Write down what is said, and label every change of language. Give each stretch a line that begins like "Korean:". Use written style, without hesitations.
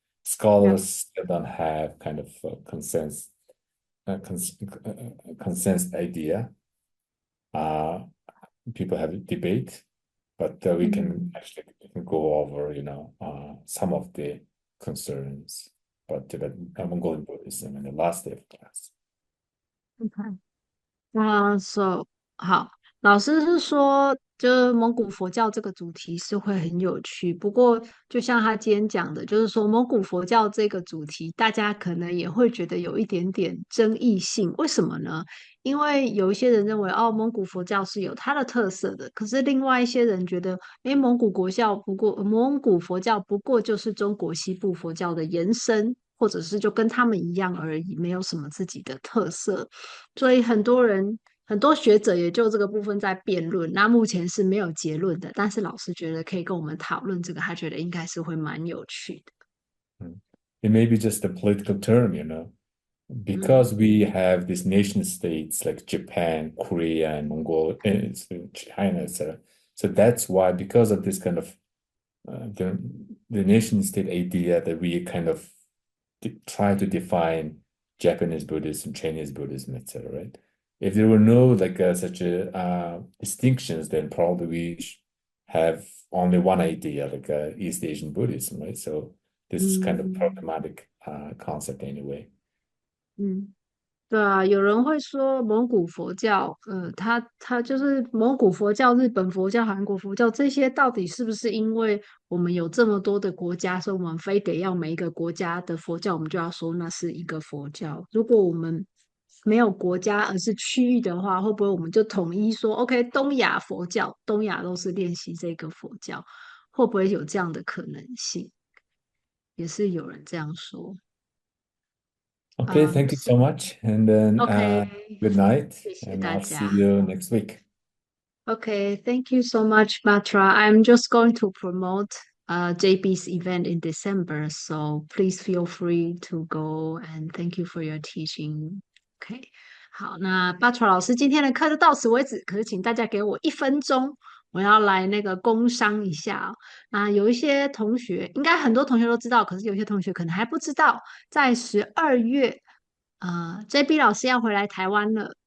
English: Scholars still don't have kind of a consensus idea. People have a debate, but we can Mm, actually go over, some of the concerns about Tibetan Mongolian Buddhism in the last day of class.
Chinese: OK，那 so 好，老师是说就是蒙古佛教这个主题是会很有趣。不过，就像他今天讲的，就是说蒙古佛教这个主题，大家可能也会觉得有一点点争议性。为什么呢？因为有一些人认为，哦，蒙古佛教是有它的特色的，可是另外一些人觉得，诶，蒙古佛教不过就是中国西部佛教的延伸，或者是就跟他们一样而已，没有什么自己的特色。所以很多学者也就这个部分在辩论，那目前是没有结论的，但是老师觉得可以跟我们讨论这个，他觉得应该是会蛮有趣的。 Mm.
English: It may be just a political term, 嗯 because we have these nation states like Japan, Korea, and Mongolia, and China, etc. So that's why, because of this kind of the nation state idea that we kind of try to define Japanese Buddhism, Chinese Buddhism, etc. Right? If there were no like such a distinctions, then probably we have only one idea, like East Asian Buddhism, right? So this is kind of 嗯 problematic concept anyway. 嗯。
Chinese: 对啊，有人会说蒙古佛教，它就是蒙古佛教、日本佛教、韩国佛教这些，到底是不是因为我们有这么多的国家，所以我们非得要每一个国家的佛教，我们就要说那是一个佛教？如果我们没有国家，而是区域的话，会不会我们就统一说，OK，东亚佛教，东亚都是练习这个佛教？会不会有这样的可能性？也是有人这样说。
English: Okay, thank you so much, and then OK， good night,
Chinese: 谢谢
English: and
Chinese: 大
English: I'll see
Chinese: 家。
English: you next week. Okay, thank you so much, Batra. I'm just going to promote JB's event in December, so please feel free to go and thank you for your teaching.
Chinese: OK，好，那 Batra 老师今天的课就到此为止，可是请大家给我1分钟，我要来那个工商一下哦。那有一些同学，应该很多同学都知道，可是有些同学可能还不知道，在12月，JB 老师要回来台湾了。